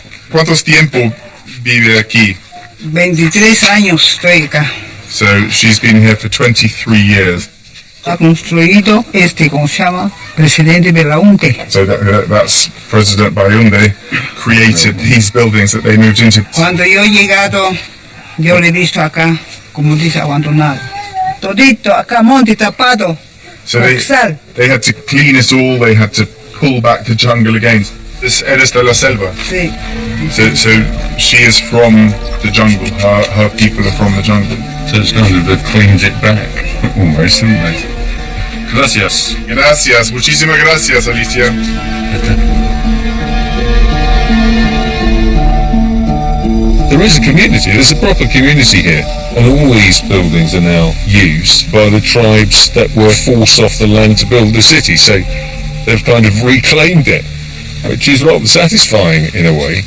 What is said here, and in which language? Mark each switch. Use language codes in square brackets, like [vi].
[es] ¿Cuántos tiempo vive aquí? 23 años estoy acá. [en] So she's been here for 23 years. [es] Ha construido ¿cómo se llama? Presidente Belaúnde. [en] So that's President Belaúnde created these buildings that they moved into. [es] Cuando yo he llegado, yo le he visto acá, como dice, abandonado. Todito acá, monte tapado. [en] So they had to clean it all, they had to pull back the jungle again. [es] This eres de la selva. Sí. [en] So she is from the jungle, her people are from the jungle. So it's kind of they've cleaned it back, almost, haven't they? [es] Gracias. Gracias, muchísimas gracias, Alicia. [en] There is a community, there's a proper community here, and all these buildings are now used by the tribes that were forced off the land to build the city, so they've kind of reclaimed it, which is rather satisfying in a way.